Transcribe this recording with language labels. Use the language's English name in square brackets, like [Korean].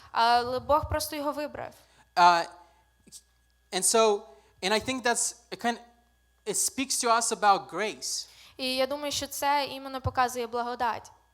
[Ukrainian] Але Бог просто його вибрав. [English] And I think it speaks to us about grace. [Ukrainian] І я думаю, що це іменно показує благодать.